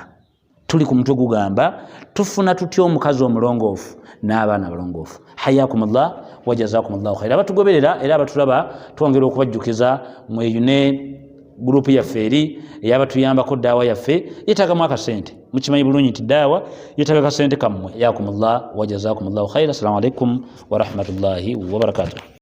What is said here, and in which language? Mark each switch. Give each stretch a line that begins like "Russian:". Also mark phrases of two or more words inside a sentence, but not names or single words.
Ganda: Tuli ku mutwe gugamba tufuna tutya omukazi omulongoofu n'abaana abalongoofu.
Arabic: حياكم الله وجزاكم الله خيرا.
Ganda: Abatugoberera era abatulaba twongera okubajjukiza mweyo ne gurupu yaffe eri eyabatuyambako daawa yaffe yeetagamu akasente. Mukimanyi bulungi nti daawa yeetaga akasente kammwe.
Arabic: حياكم الله وجزاكم الله خيرا. السلام عليكم ورحمة الله وبركاته.